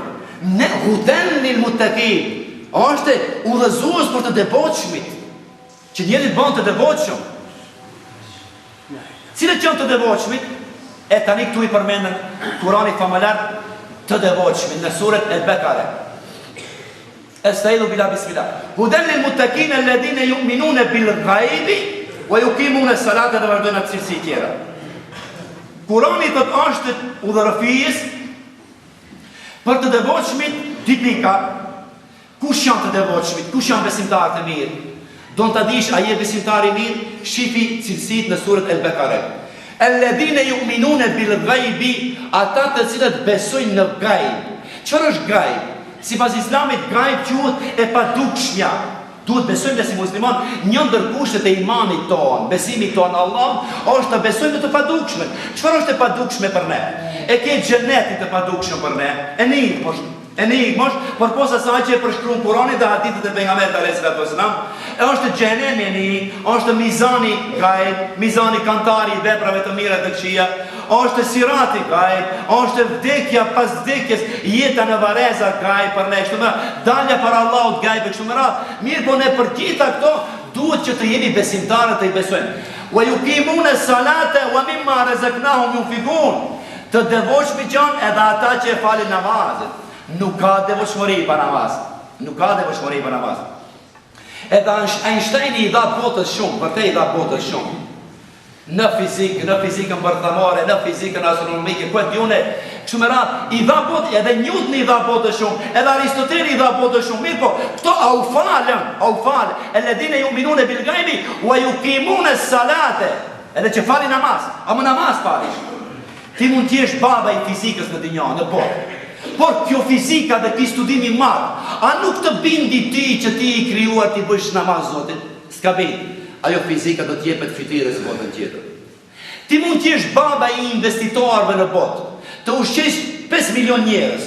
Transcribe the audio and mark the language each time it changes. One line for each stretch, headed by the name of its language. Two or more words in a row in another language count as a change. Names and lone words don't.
Albanian: Ne
Arabic: هدى للمتقين,
Albanian: është udhëzues për të devotshmit, që njëri bën të devotshëm. Cilët janë të devotshmit? E tani këtu i përmendën Kurani famalar të devotshmit në surën El-Bekare.
Arabic: أستعيذ بالله بسم الله. هدى للمتقين الذين يؤمنون بالغيب ويقيمون الصلاة
Albanian: dhe vazhdojnë atë cilësi tjera. Kurani është udhërëfijës për të devotshmit, tipika. Kush janë të devotshmit? Kush janë besimtarët e mirë? Don ta dish a je besimtar i mirë? Shifi cilësitë në surën El-Bekare.
Arabic: الذين يؤمنون بالغيب,
Albanian: ata të cilët besojnë në ghaib. Çfarë është ghaib? Sipas Islamit ghaib quhet e padukshmja. Duhet besojmë si musliman një ndër kushtet e imanit tonë, besimi tonë Allah, është të besojmë të padukshme. Çfarë është e padukshme për ne? E ke xhenetin të padukshëm për ne? Enigmosh, por posa sa që e përshkruan Kurani dhe hadithet e pejgamberit
Arabic: عليه السلام,
Albanian: është xhenemi, është mizani ghaib, mizani kantari i veprave të mira të këqija, është sirati ghaib, është vdekja pas vdekjes, jeta në vareza ghaib për ne, kështu më dalja para Allahut ghaib kështu më radh. Mirë, po ne për gjitha këto duhet që të jemi besimtarë të i besojmë.
Arabic: ويقيمون الصلاة ومما رزقناهم ينفقون.
Albanian: Të devotshmit janë edhe ata që e falin namazet. Nuk ka devotshmëri pa namaz. Edhe Einsteini i dha botës shumë, vërtet i dha botës shumë. Në fizikën bërthamore, në fizikën astronomike, ku e t'june, kështu me radhë, i dha botës, edhe Newton i dha botës shumë, edhe Aristoteli i dha botës shumë, mirë po, këto au falën,
Arabic: الذين يؤمنون بالغيب ويقيمون الصلاة,
Albanian: edhe që fali namaz, ama namaz falish. Ti mund t'jesh baba i fizikës në dynjë, në botë. Por kjo fizika dhe ky studim i madh, a nuk të bindi ti që ti i krijuar ti bësh namaz Zotit? S'ka bind. Ajo fizika do t'jepet fytyrës në botën tjetër. Ti mund t'jesh baba i investitorëve në botë, të ushqesh 5 milion njerëz.